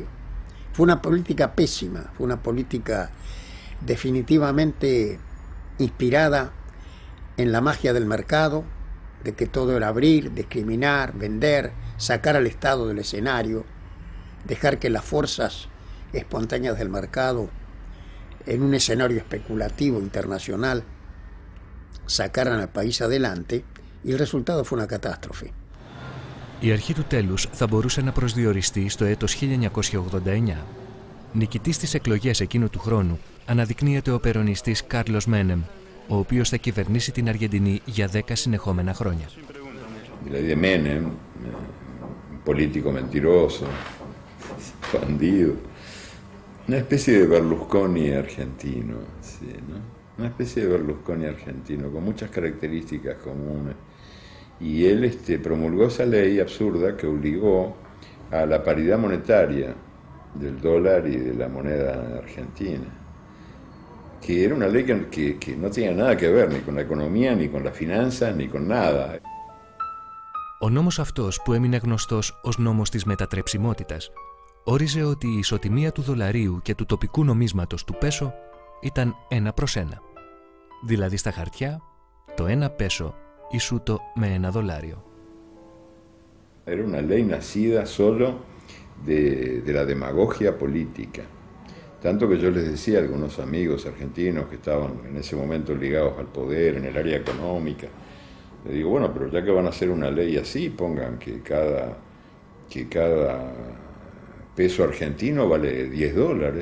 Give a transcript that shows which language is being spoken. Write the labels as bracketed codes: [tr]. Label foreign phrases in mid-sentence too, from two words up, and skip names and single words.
[es] Fue una política pésima, fue una política definitivamente inspirada en la magia del mercado, de que todo era abrir, discriminar, vender, sacar al Estado del escenario, dejar que las fuerzas espontáneas del mercado, en un escenario especulativo internacional, sacaran al país adelante, y el resultado fue una catástrofe. [el] Η αρχή του τέλους θα μπορούσε να προσδιοριστεί στο έτος 1989. Νικητής στις εκλογές εκείνου του χρόνου αναδεικνύεται ο περονιστής Κάρλος Μένεμ, ο οποίος θα κυβερνήσει την Αργεντινή για 10 συνεχόμενα χρόνια. [es] De Menem, un político mentiroso, bandido, una especie de Berlusconi argentino, sí, ¿no? Una especie de Berlusconi argentino, con muchas características comunes. Y él promulgó esa ley absurda que obligó a la paridad monetaria del dólar y de la moneda argentina, que era una ley que no tenía nada que ver ni con la economía, ni con las finanzas, ni con nada. [el] Ο νόμος αυτός, που έμεινε γνωστός ως νόμος της μετατρεψιμότητας, όριζε ότι η ισοτιμία του δολαρίου και του τοπικού νομίσματος του πέσο ήταν 1:1. Δηλαδή στα χαρτιά, το 1 πέσο ισούτο με 1 δολάριο. [es] Era una ley nacida solo de la demagogia política. Tanto que yo les decía a algunos amigos argentinos que estaban en ese momento ligados al poder, en el área económica, les digo, bueno, pero ya que van a hacer una ley así, pongan que cada peso argentino vale $10.